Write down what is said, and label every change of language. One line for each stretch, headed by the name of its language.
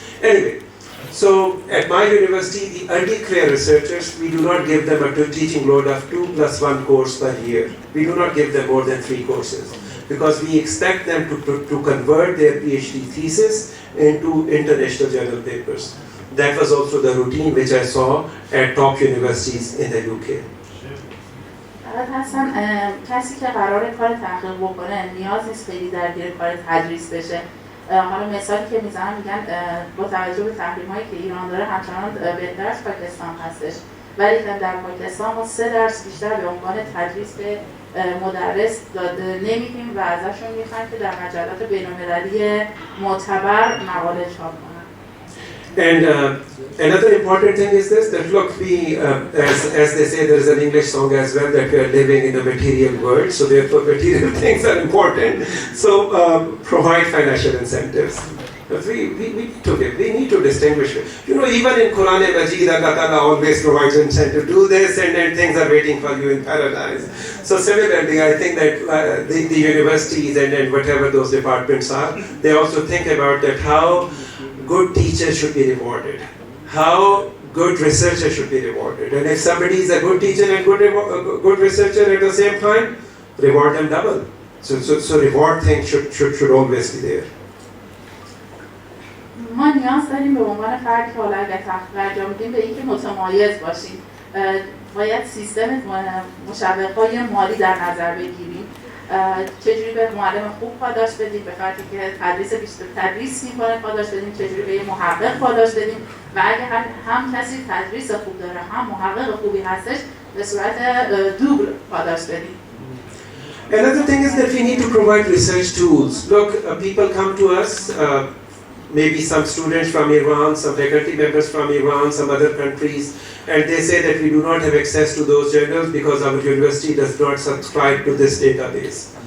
English: Anyway, so at my university, the early career researchers, we do not give them a teaching load of 2 + 1 course per year. We do not give them more than 3 courses because we expect them to convert their PhD thesis into international journal papers. That was also the routine which I saw at top universities in the UK.
Persian: هستن کسی که قرار کار تحقیق بکنه نیاز نیست خیلی درگیر کار تدریس بشه. حالا مثالی که میزنم میگن با توجه به تحریم‌هایی که ایران داره همچنان بهتر از پاکستان هستش، ولی در پاکستان ما 3 درس بیشتر به عنوان تدریس به مدرس داده نمیدیم و ازشون میخوایم که در مجلات بین‌المللی معتبر مقاله چاپ کنن.
English: And another important thing is this, that look, we, as they say, there is an English song as well, that we are living in a material world, so therefore material things are important. So provide financial incentives. But we need to distinguish. You know, even in Quran and Majid, Allah Ta'ala always provides incentive. Do this and then things are waiting for you in paradise. So similarly, I think that the universities and whatever those departments are, they also think about that how good teachers should be rewarded, how good researchers should be rewarded. And if somebody is a good teacher and good researcher at the same time, reward them double. So reward thing should always be there.
Persian: ما نیاز داریم به عنوان فردی که حالا اگر تحقیق انجام میدیم به اینکه متمایز باشیم. باید سیستم مشوق‌های مالی در نظر بگیریم. چجوری به معلم خوب پاداش بدیم، به فردی که تدریس میکنه پاداش بدیم، چجوری به محقق پاداش بدیم و اگر هم کسی تدریس خوب داره هم محقق خوبی هستش به صورت دوبل پاداش بدیم.
English: Another thing is that we need to provide research tools. Look, people come to us, maybe some students from Iran, some faculty members from Iran, some other countries, and they say that we do not have access to those journals because our university does not subscribe to this database.